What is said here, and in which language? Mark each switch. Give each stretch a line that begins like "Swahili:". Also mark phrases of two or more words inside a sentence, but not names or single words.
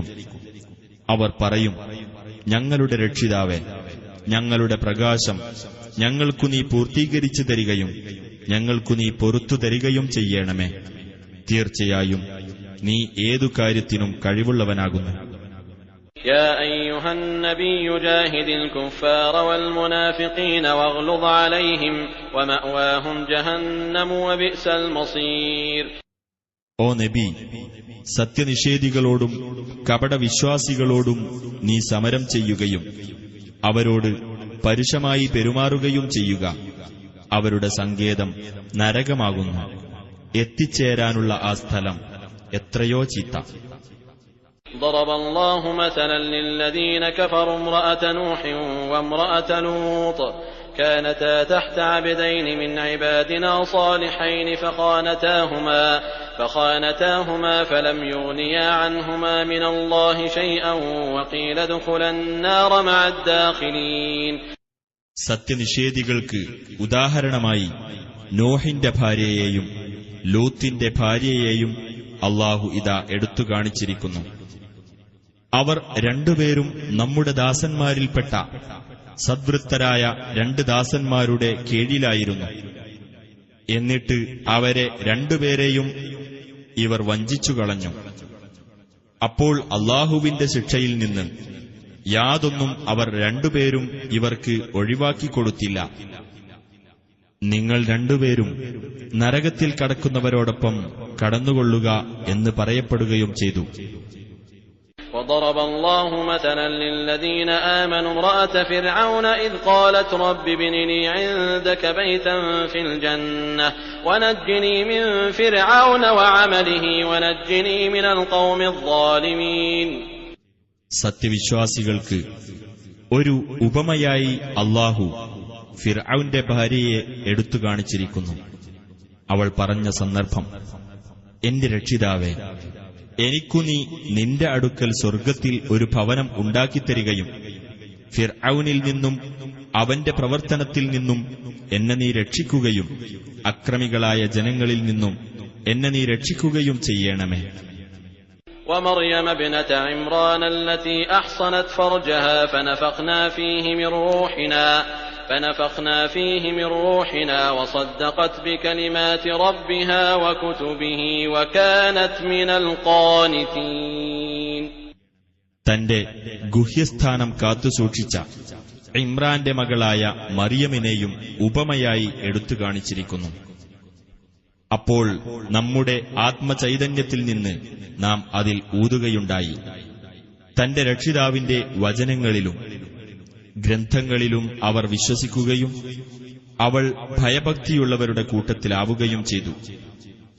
Malayalam: അവർ പറയും, ഞങ്ങളുടെ രക്ഷിതാവേ, ഞങ്ങളുടെ പ്രകാശം ഞങ്ങൾക്കു നീ പൂർത്തീകരിച്ചു തരികയും ഞങ്ങൾക്കു നീ പൊറത്തു തരികയും ചെയ്യണമേ. തീർച്ചയായും നീ ഏതു കാര്യത്തിനും കഴിവുള്ളവനാകുന്നു.
Arabic: يا أيها النبي جاهد الكفار والمنافقين واغلظ عليهم ومأواهم جهنم وبئس المصير.
Malayalam: ഓ നബി, സത്യനിഷേധികളോടും കപടവിശ്വാസികളോടും നീ സമരം ചെയ്യുകയും അവരോട് പരുഷമായി പെരുമാറുകയും ചെയ്യുക. അവരുടെ സങ്കേതം നരകമാകുന്നു. എത്തിച്ചേരാനുള്ള ആ സ്ഥലം എത്രയോ ചീത്ത.
Arabic: ضرب الله مثلا للذين كفروا امرأة نوح وامرأة لوط كانتا تحت عبدين من عبادنا صالحين فخانتاهما فلم يغنيا عنهما من الله شيئا وقيل ادخلا النار مع الداخلين.
Malayalam: സത്യനിഷേധികൾക്ക് ഉദാഹരണമായി നോഹിന്റെ ഭാര്യയെയും ലൂത്തിന്റെ ഭാര്യയെയും അല്ലാഹു ഇതാ എടുത്തു കാണിച്ചിരിക്കുന്നു. അവർ രണ്ടുപേരും നമ്മുടെ ദാസന്മാരിൽപ്പെട്ട സദ്വൃത്തരായ രണ്ട് ദാസന്മാരുടെ കീഴിലായിരുന്നു. എന്നിട്ട് അവരെ രണ്ടുപേരെയും ഇവർ വഞ്ചിച്ചു കളഞ്ഞു. അപ്പോൾ അല്ലാഹുവിന്റെ ശിക്ഷയിൽ നിന്ന് യാതൊന്നും അവർ രണ്ടുപേരും ഇവർക്ക് ഒഴിവാക്കിക്കൊടുത്തില്ല. നിങ്ങൾ രണ്ടുപേരും നരകത്തിൽ കടക്കുന്നവരോടൊപ്പം കടന്നുകൊള്ളുക എന്ന് പറയപ്പെടുകയും ചെയ്തു.
Arabic: وضرب الله مثلا للذين آمنوا امرأة فرعون إذ قالت رب ابن لي عندك بيتا في الجنة ونجني من فرعون وعمله ونجني من القوم الظالمين.
Malayalam: സത്യവിശ്വാസികൾക്ക് ഒരു ഉപമയായി അല്ലാഹു ഫിർഔന്റെ ഭാര്യയെ എടുത്തു കാണിച്ചിരിക്കുന്നു. അവൾ പറഞ്ഞ സന്ദർഭം, എന്റെ രക്ഷിതാവേ, എനിക്കു നീ നിന്റെ അടുക്കൽ സ്വർഗ്ഗത്തിൽ ഒരു ഭവനം ഉണ്ടാക്കിത്തരികയും ഫിർഔനിൽ നിന്നും അവന്റെ പ്രവർത്തനത്തിൽ നിന്നും എന്നെ നീ രക്ഷിക്കുകയും അക്രമികളായ ജനങ്ങളിൽ നിന്നും എന്നെ നീ രക്ഷിക്കുകയും ചെയ്യണമേ.
Arabic: ومريم ابنة عمران التي أحصنت فرجها فنفخنا فيه من روحنا وصدقت بكلمات ربها وكتبه وكانت من القانتين.
Malayalam: തന്റെ ഗുഹ്യസ്ഥാനം കാത്തുസൂക്ഷിച്ച ഇമ്രാന്റെ മകളായ മറിയമിനെയും ഉപമയായി എടുത്തു കാണിച്ചിരിക്കുന്നു. അപ്പോൾ നമ്മുടെ ആത്മചൈതന്യത്തിൽ നിന്ന് നാം അതിൽ ഊതുകയുണ്ടായി. തന്റെ രക്ഷിതാവിന്റെ വചനങ്ങളിലും ഗ്രന്ഥങ്ങളിലും അവർ വിശ്വസിക്കുകയും അവൾ ഭയഭക്തിയുള്ളവരുടെ കൂട്ടത്തിലാവുകയും ചെയ്തു.